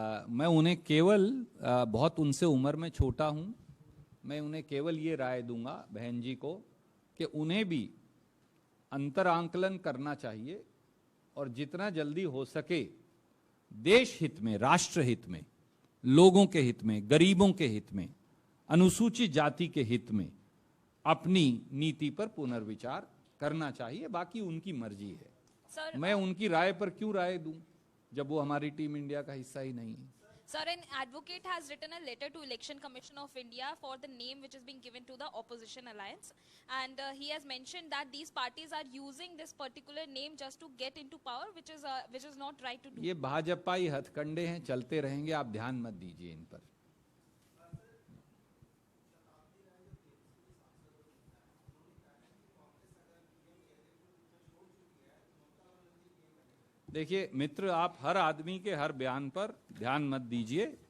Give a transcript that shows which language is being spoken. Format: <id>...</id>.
<hi>मैं उन्हें केवल बहुत उनसे उम्र में छोटा हूं, मैं उन्हें केवल ये राय दूंगा बहन जी को कि उन्हें भी अंतर आंकलन करना चाहिए और जितना जल्दी हो सके देश हित में, राष्ट्र हित में, लोगों के हित में, गरीबों के हित में, अनुसूचित जाति के हित में अपनी नीति पर पुनर्विचार करना चाहिए। बाकी उनकी मर्जी है। सर, मैं उनकी राय पर क्यों राय दूं जब वो हमारी टीम इंडिया का हिस्सा ही नहीं है।</hi> <en>Sir, an advocate has written a letter to Election Commission of India for the name which is being given to the opposition alliance, and he has mentioned that these parties are using this particular name just to get into power, which is not right to do.</en> <hi>ये भाजपाई हथकंडे हैं, चलते रहेंगे, आप ध्यान मत दीजिए इन पर। देखिए मित्र, आप हर आदमी के हर बयान पर ध्यान मत दीजिए।</hi>